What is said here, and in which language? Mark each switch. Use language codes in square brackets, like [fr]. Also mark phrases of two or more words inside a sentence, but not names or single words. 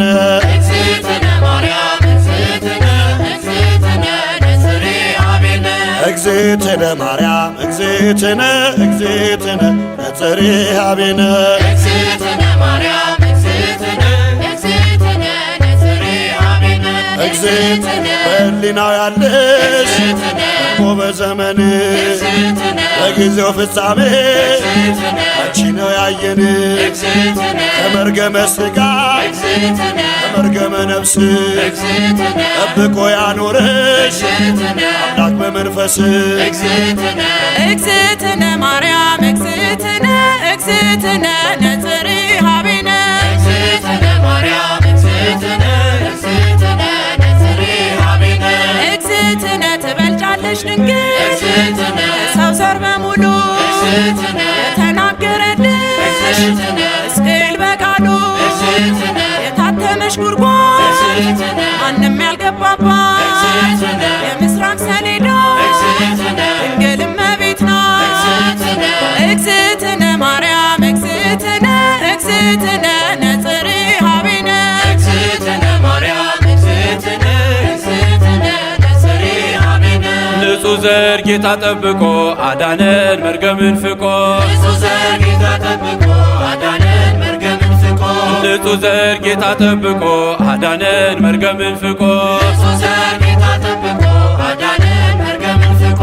[gez] እግዝእትነ ማርያም እግዝእትነ ነጽሬሃ ቤነ እግዝእትነ ማርያም እግዝእትነ ነጽሬሃ ቤነ እግዝእትነ ማርያም እግዝእትነ ነጽሬሃ ቤነ [am] እግዝእትነ በሕሊናው ያለሽ እኮ በዘመንሽ በጊዜው ፍጻሜ አንቺ ነው ያየን ከመርገመ ሥጋ ከመርገመ ነፍስ ጠብቆ ያኖረሽ አምላክ በመንፈስ [gez] እግዝእትነ ማርያም እግዝእትነ ነጽሬሃ ቤነ እግዝእትነ ማርያም እግዝእትነ ነጽሬሃ ቤነ [am] እግዝእትነ ትበልጫለሽ ድንግል [gez] እግዝእትነ [am] ሰው ዘር በሙሉ [gez] እግዝእትነ [am] የተናገረልሽ ሕዝቅኤል በቃሉ [gez] እግዝእትነ [am] የታተመሽ ጉድጓድ [gez] እግዝእትነ [am] ማንም ያልገባባት የምስራቅ ሰሌዳ ድንግል እመቤት ናት። [gez] እግዝእትነ ማርያም እግዝእትነ ነጽሬሃ ቤነ እግዝእትነ ማርያም እግዝእትነ [am] ዘር ጌታ ጠብቆ አዳነን መርገምን ፍቆ ንጹሕ ዘር ጌታ ጠብቆ አዳነን መርገምን ፍቆ ንጹሕ ዘር ጌታ ጠብቆ አዳነን መርገምን ፍቆ ንጹሕ ዘር ጌታ ጠብቆ አዳነን መርገምን ፍቆ